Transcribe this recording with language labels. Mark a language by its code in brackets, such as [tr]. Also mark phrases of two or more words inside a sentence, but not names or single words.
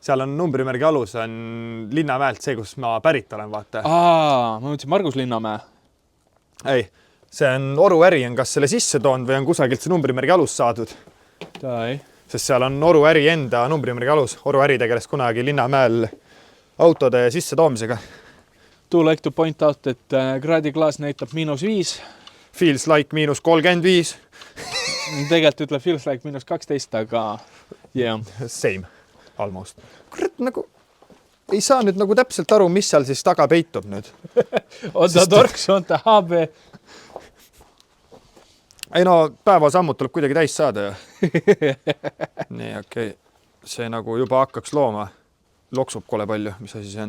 [et] seal on numbrimärgi alus, on Linnamäelt see, kus ma pärit olen, vaata. Ma mõtlesin Margus Linnamäe. Ei, see on Oru äri on kas selle sisse toonud või on kusagilt see numbrimärgi alus saadud. Sest seal on Oru äri enda numbrimärgi alus. Oru äri tegeles kunagi Linnamäel autode sisse toomisega. [en] Too like to point out, [et] et kraadiklaas näitab -5. [en] Feels like -35. [et] Tegelikult ütleb [en] feels like [et] -12, aga yeah. [en] Same, almost. [et] Kurat, nagu ei saa nüüd nagu täpselt aru, mis seal siis taga peitub nüüd. On ta torks, on ta HB. Ei no, päevasammud tuleb kuidagi täis saada ju. Nii, okei. See nagu juba hakkaks looma. Loksub kole palju, mis asi see on.